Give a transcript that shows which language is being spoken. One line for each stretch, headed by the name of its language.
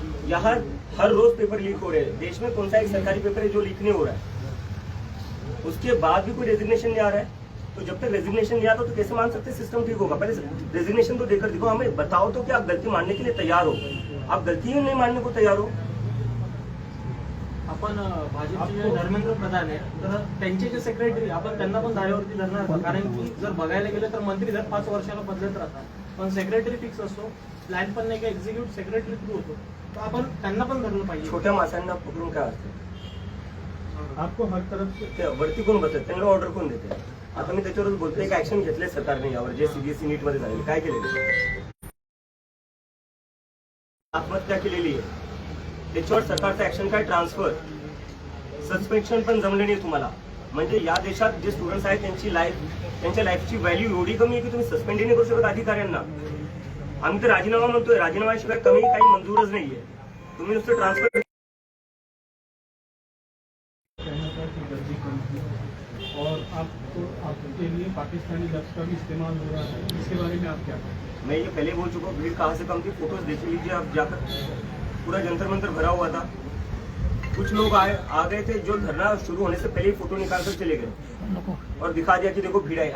Hindi: यहाँ हर रोज paper leak हो रहे हैं. देश में कौन सा एक सरकारी पेपर है जो लीक नहीं हो रहा है? उसके बाद भी कोई रेजिग्नेशन नहीं आ रहा है. तो जब तक रेजिग्नेशन नहीं आता तो कैसे मान सकते सिस्टम ठीक होगा? पहले रेजिग्नेशन तो देकर दिखो, हमें बताओ तो कि आप गलती मानने के लिए तैयार हो. आप गलती ही नहीं मानने को तैयार हो.
Marathi: आपण भाजपचे जे धर्मेंद्र प्रधान आहे तर त्यांचे जे सेक्रेटरी आपण त्यांना पण धारेवरती धरणार आहोत. कारण की जर बघायला गेलं तर मंत्री दर 5 वर्षाला बदलत राहतात, पण सेक्रेटरी फिक्स असतो, प्लॅन पण नाही का एक्झिक्यूट सेक्रेटरी थ्रू होतो. तर आपण त्यांना पण धरलं पाहिजे. छोट्या माणसांना पकडून काय असतं?
Hindi: आपको हर तरफ से
Marathi: ते वरती कोण बसतात, त्यांना ऑर्डर कोण देते? आता मी त्याच्यावरच बोलतोय की ऍक्शन घेतले सरकारने यावर, जे सीबीएसई नीट मध्ये झालेले काय केलेले? आत्महत्या केलेली आहे, त्याच्यावर सरकारचं ऍक्शन काय? ट्रान्सफर, सस्पेन्शन पण जमले नाही तुम्हाला. म्हणजे या देशात जे स्टुडंट्स आहेत त्यांच्या लाईफची व्हॅल्यू एवढी कमी आहे की तुम्ही सस्पेंड नाही करू शकत अधिकाऱ्यांना. आम्ही तर राजीनामा म्हणतोय, राजीनाम्याशिवाय कमी काही मंजूरच नाहीये. तुम्ही नुसतं ट्रान्सफर.
Hindi: और आपके लिए पाकिस्तानी लफ्ज का भी इस्तेमाल हो रहा है, इसके बारे में आप क्या कहें? मैं ये पहले बोल चुका हूँ, भीड़ कहाँ से कम थी, फोटोज देख लीजिए आप जाकर. पूरा जंतर मंतर भरा हुआ था. कुछ लोग आ गए थे जो धरना शुरू होने से पहले ही फोटो निकाल कर चले गए और दिखा दिया कि देखो भीड़ आई.